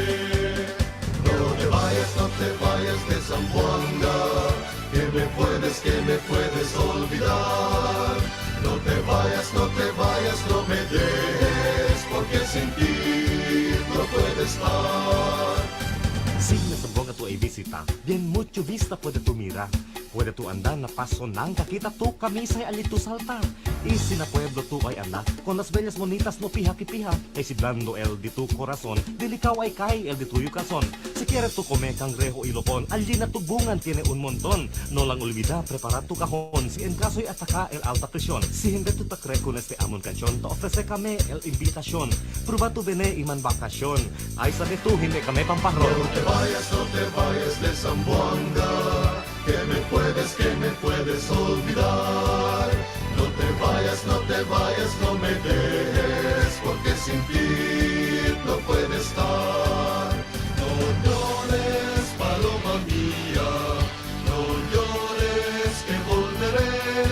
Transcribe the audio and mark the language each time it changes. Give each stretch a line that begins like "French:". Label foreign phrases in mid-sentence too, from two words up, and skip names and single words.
Spanish: No te vayas de Zamboanga, que me puedes olvidar. No te vayas, no me dejes, porque sin ti no puedo estar.
Chavacano: Si na Zamboanga tu ay bisita, bien mucho vista puede tu mirar. Puede tu andar na paso nang kakita tu kamisay alito saltar. Y si na pueblo tu ay anda, con las bellas bonitas no pija que pija. Ay si blando el di tu corazón, dilikaw ay kay el di tuyo corazón. Si quieres tu come cangrejo y lopon, allí na tu bungan tiene un montón. No lang olvida, prepara tu cajón, si en caso ay ataka el alta presión. Si hindi tu takre con este amon canción, te ofrece kami el invitación. Prueba tu bene iman bakasyon, ay sa tu hindi kami pampahron.
Spanish: No te vayas de Zamboanga, que me puedes olvidar. No te vayas, no me dejes, porque sin ti no puedo estar. No llores, paloma mía, no llores que volveré.